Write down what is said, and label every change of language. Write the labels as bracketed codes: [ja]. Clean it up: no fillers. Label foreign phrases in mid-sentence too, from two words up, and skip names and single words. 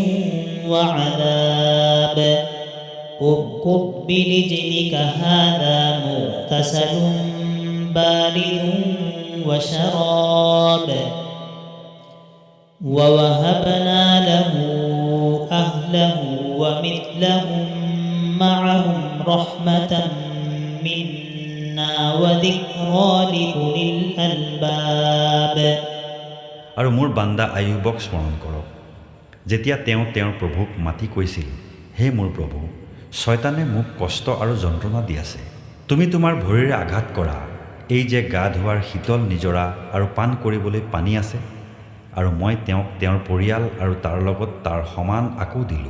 [ar] وعذاب اركض برجلك هذا مغتسل بارد وشراب ووهبنا له أهله ومثلهم معهم رحمة منا وذكرى لأولي الألباب। [as] আৰু মোৰ বান্দা আয়ুবক স্মৰণ কৰক, যেতিয়া তেওঁ তেওঁৰ প্ৰভুক মাতি কৈছিল, হে মোৰ প্ৰভু, শয়তানে মোক কষ্ট আৰু যন্ত্ৰণা দি আছে। তুমি তোমাৰ ভৰিৰে আঘাত কৰা, এই যে গা ধোৱাৰ শীতল নিজৰা আৰু পান কৰিবলৈ পানী আছে, আৰু মই তেওঁক তেওঁৰ পৰিয়াল আৰু তাৰ লগত তাৰ সমান আকৌ দিলোঁ।